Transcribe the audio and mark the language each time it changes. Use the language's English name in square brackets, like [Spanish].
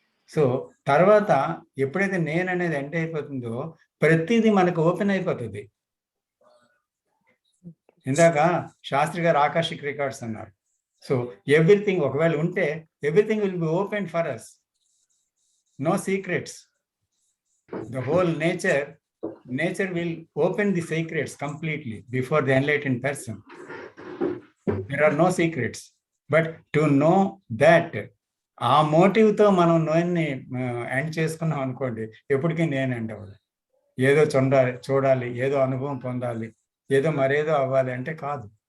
[Telugu] So తర్వాత ఎప్పుడైతే నేననేది ఎండ్ అయిపోతుందో ప్రతిదీ మనకు ఓపెన్ అయిపోతుంది. ఇందాక శాస్త్రి గారు ఆకాశిక్ రికార్డ్స్ అన్నారు. [English] so everything [Telugu] ఒకవేళ ఉంటే [English] Everything will be open for us, no secrets. The whole nature will open the secrets completely before the enlightened person. There are no secrets, but to know that [Telugu] ఆ మోటివ్తో మనం నోన్ని end చేసుకున్నాం అనుకోండి, ఎప్పటికీ నేను end అవ్వాలి. ఏదో చూడాలి, ఏదో అనుభవం పొందాలి, ఏదో మరేదో అవ్వాలి అంటే కాదు.